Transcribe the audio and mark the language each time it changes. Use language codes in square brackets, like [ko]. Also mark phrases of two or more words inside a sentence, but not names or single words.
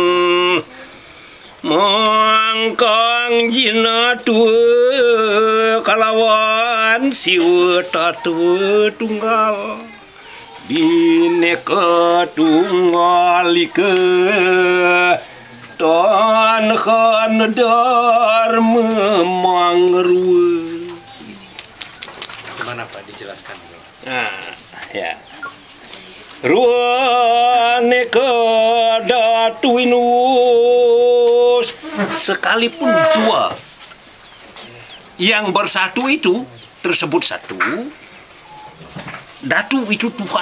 [kaw] mangkang jina tua kalawan siwa tatua tunggal Bhinneka Tunggal Ika Tanhana Dharma Mangwa. [id] Gimana Pak, dijelaskan? Nah, ya. [kaw] Ruaneka datu winus [id] sekalipun dua yang bersatu itu tersebut satu, datu itu Tuhan.